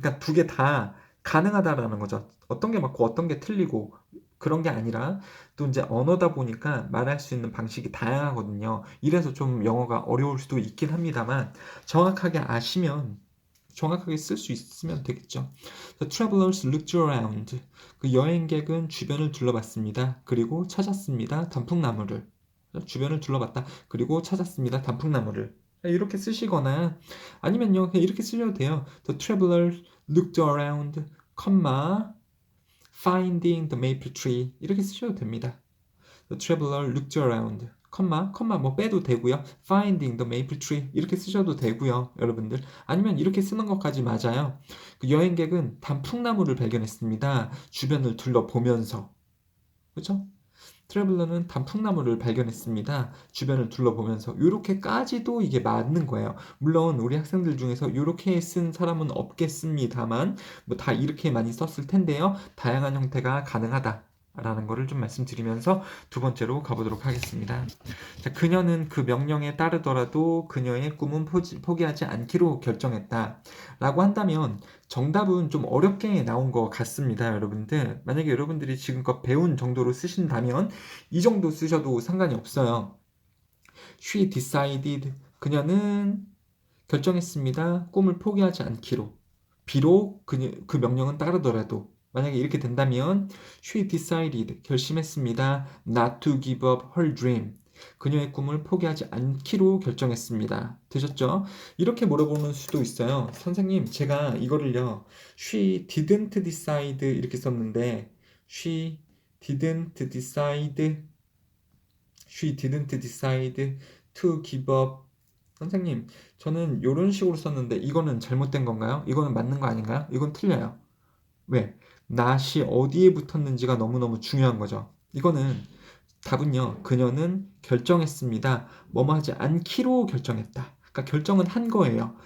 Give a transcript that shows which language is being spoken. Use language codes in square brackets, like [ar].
[ko] 그러니까 두 개 다 가능하다라는 거죠. 어떤 게 맞고 어떤 게 틀리고 그런 게 아니라 또 이제 언어다 보니까 말할 수 있는 방식이 다양하거든요. 이래서 좀 영어가 어려울 수도 있긴 합니다만 정확하게 아시면 정확하게 쓸 수 있으면 되겠죠. [en] The travelers looked around. [ko] 그 여행객은 주변을 둘러봤습니다. 그리고 찾았습니다. 단풍나무를. 주변을 둘러봤다. 그리고 찾았습니다. 단풍나무를. 이렇게 쓰시거나 아니면요 그냥 이렇게 쓰셔도 돼요. [en] The travelers looked around, finding the maple tree [ko] 이렇게 쓰셔도 됩니다. [en] The traveler looked around, [ko] 컴마 뭐 빼도 되고요. [en] Finding the maple tree [ko] 이렇게 쓰셔도 되고요, 여러분들. 아니면 이렇게 쓰는 것까지 맞아요. 그 여행객은 단풍나무를 발견했습니다. 주변을 둘러보면서, 그렇죠? 트래블러는 단풍나무를 발견했습니다. 주변을 둘러보면서 이렇게까지도 이게 맞는 거예요. 물론 우리 학생들 중에서 이렇게 쓴 사람은 없겠습니다만 뭐 다 이렇게 많이 썼을 텐데요. 다양한 형태가 가능하다. 라는 거를 좀 말씀드리면서 두 번째로 가보도록 하겠습니다. 자, 그녀는 그 명령에 따르더라도 그녀의 꿈은 포기하지 않기로 결정했다. 라고 한다면 정답은 좀 어렵게 나온 것 같습니다, 여러분들. 만약에 여러분들이 지금껏 배운 정도로 쓰신다면 이 정도 쓰셔도 상관이 없어요. [en] She decided. [ko] 그녀는 결정했습니다. 꿈을 포기하지 않기로. 비록 그 명령은 따르더라도. 만약에 이렇게 된다면 [en] She decided. [ko] 결심했습니다. [en] Not to give up her dream. [ko] 그녀의 꿈을 포기하지 않기로 결정했습니다. 되셨죠? 이렇게 물어보는 수도 있어요. 선생님, 제가 이거를요, [en] she didn't decide [ko] 이렇게 썼는데, [en] she didn't decide, she didn't decide to give up. [ko] 선생님, 저는 이런 식으로 썼는데, 이거는 잘못된 건가요? 이거는 맞는 거 아닌가요? 이건 틀려요. 왜? not이 어디에 붙었는지가 너무너무 중요한 거죠. 이거는 답은요. 그녀는 결정했습니다. 뭐뭐 하지 않기로 결정했다. 그러니까 결정은 한 거예요.